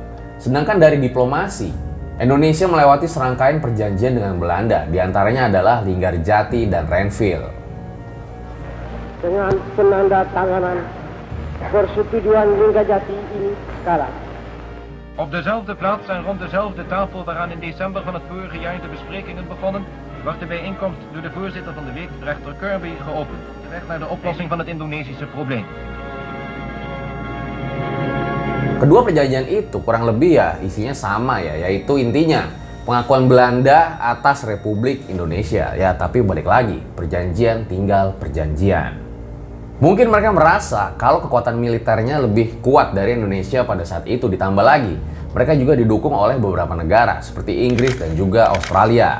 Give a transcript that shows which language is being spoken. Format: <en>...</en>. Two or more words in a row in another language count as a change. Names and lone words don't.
<id>Sedangkan dari diplomasi, Indonesia melewati serangkaian perjanjian dengan Belanda, diantaranya adalah Linggarjati dan Renville. Dengan penanda tanganan persetujuan Linggarjati ini sekarang,</id> <nl>Op dezelfde plaats en rond dezelfde tafel waaraan in december van het vorige jaar de besprekingen begonnen, wordt de bijeenkomst door de voorzitter van de week, rechter Kirby, geopend. De weg naar de oplossing van het Indonesische probleem.</nl> <id>Kedua perjanjian itu kurang lebih ya isinya sama ya, yaitu intinya pengakuan Belanda atas Republik Indonesia. Ya, tapi balik lagi, perjanjian tinggal perjanjian. Mungkin mereka merasa kalau kekuatan militernya lebih kuat dari Indonesia pada saat itu, ditambah lagi mereka juga didukung oleh beberapa negara seperti Inggris dan juga Australia.</id>